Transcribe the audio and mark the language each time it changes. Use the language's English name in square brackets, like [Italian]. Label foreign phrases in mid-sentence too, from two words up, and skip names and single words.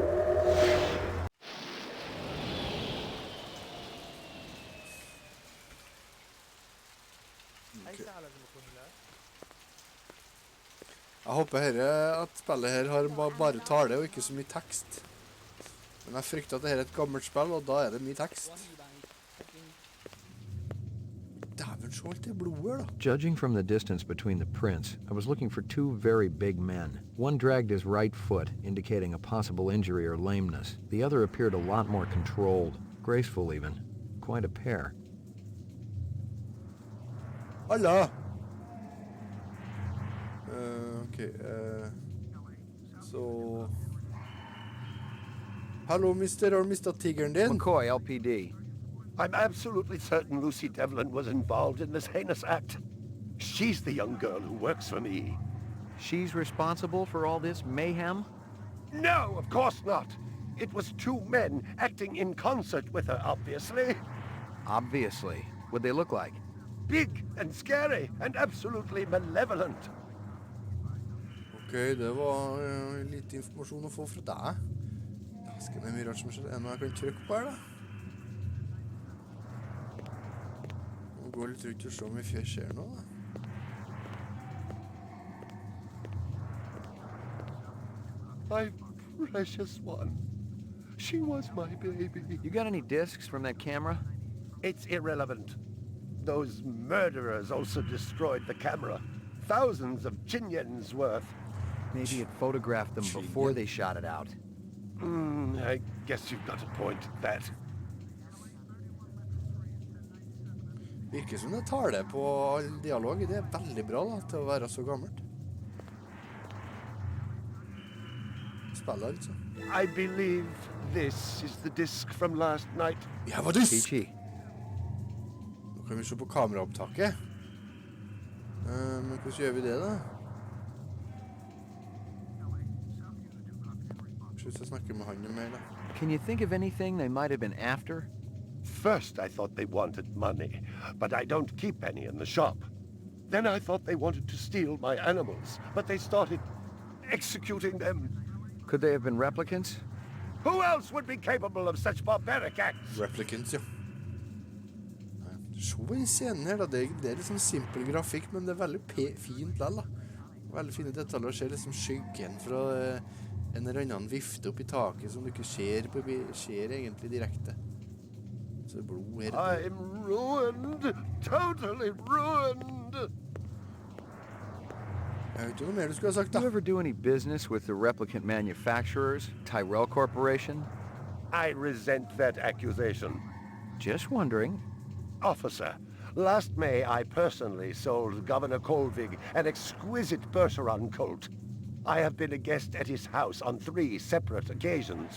[English] Okay. [Norwegian] Jeg håper at spillet her har bare tale og ikke så mye tekst. Men jeg frykter at dette er et gammelt spill, og da er det mye tekst. Dæven, så alt det blodet da. [English] Judging from the distance between the prints, I was looking for two very big men. One dragged his right foot, indicating a possible injury or lameness. The other appeared a lot more controlled, graceful even. Quite a pair. [Norwegian] Halla! [English] Okay, so... Hello, Mr. or Mr. [Norwegian] Tigeren din? [English] McCoy, LPD. I'm absolutely certain Lucy Devlin was involved in this heinous act. She's the young girl who works for me. She's responsible for all this mayhem? No, of course not. It was two men acting in concert with her, obviously. Obviously. What'd they look like? Big and scary and absolutely malevolent. [Norwegian] Ok, det var litt informasjon å få fra deg. Skal det mye rart som skjer? Er det noe jeg kan trykke på her da? Nå går litt rundt og se om vi ser noe da. [English] My precious one. She was my baby. You got any discs from that camera? It's irrelevant. Those murderers also destroyed the camera. Thousands of Chinyans worth. Maybe it photographed them before they shot it out. I guess you've got a point at that. [Norwegian] Virker som det tar det på all dialog. Det er veldig bra da, til å være så gammelt. Spiller altså. [English] I believe this is the disc from last night. [Norwegian] Ja, hva disk? [English] Peachy. [Norwegian] Nå kan vi se på kameraopptaket. Men hvordan gjør vi det da? Kanskje jeg snakker med han mer da. [English] Can you think of anything they might have been after? First I thought they wanted money, but I don't keep any in the shop. Then I thought they wanted to steal my animals, but they started executing them. Could they have been replicants? Who else would be capable of such barbaric acts? [Norwegian] Replicants, ja. Se i scenen her da, det er litt sånn simpel grafikk, men det er veldig fint lell da. Veldig fine detaljer, og ser liksom skyggen fra en eller annen vifte opp i taket som du ikke ser egentlig direkte. Så det er blod her. [English] I'm ruined, totally ruined. [Norwegian] Jeg vet ikke noe mer du skulle ha sagt da. [English] Do you ever do any business with the replicant manufacturers, Tyrell Corporation? I resent that accusation. Just wondering. Officer, last May I personally sold Governor Colvig an exquisite Bergeron colt. I have been a guest at his house on 3 separate occasions.